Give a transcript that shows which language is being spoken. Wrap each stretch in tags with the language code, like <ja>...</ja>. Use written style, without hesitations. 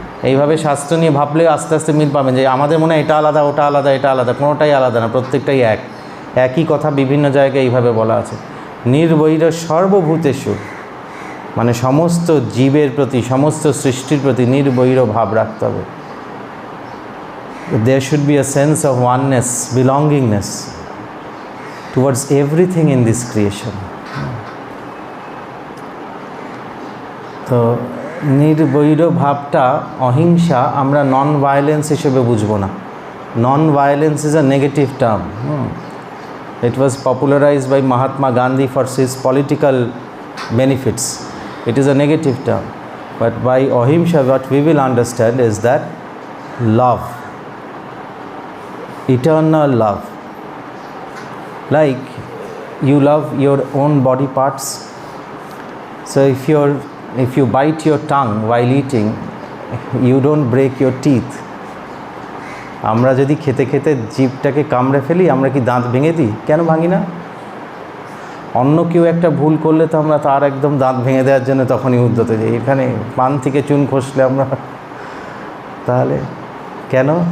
<bn>এইভাবে শাস্ত্র নিয়ে ভাবলে আস্তে আস্তে মিল পাবেন, যে আমাদের মনে হয় এটা আলাদা, ওটা আলাদা, এটা আলাদা, কোনোটাই আলাদা না, প্রত্যেকটাই একই কথা বিভিন্ন জায়গায় এইভাবে বলা আছে। নির্বৈর সর্বভূতেষু মানে সমস্ত জীবের প্রতি, সমস্ত সৃষ্টির প্রতি নির্বৈর ভাব রাখতে হবে।</bn> <en>There should be a sense of oneness, belongingness towards everything in this creation.</en> <bn>তো নির্বৈর ভাবটা, অহিংসা আমরা নন ভায়োলেন্স হিসেবে বুঝবো না।</bn> <en>Non violence is a negative term. It was popularized by Mahatma Gandhi for his political benefits. It is a negative term. But by ahimsa, what we will understand is that love, eternal love. Like you love your own body parts. So if you bite your tongue while eating, you don't break your teeth.</en> <bn>আমরা যদি খেতে খেতে জিভটাকে কামড়ে ফেলি, আমরা কি দাঁত ভেঙে দিই? কেন ভাঙি না? অন্য কেউ একটা ভুল করলে তো আমরা তার একদম দাঁত ভেঙে দেওয়ার জন্য তখনই উদ্যত যাই। এখানে পান থেকে চুন খসলে আমরা, তাহলে কেন?</bn>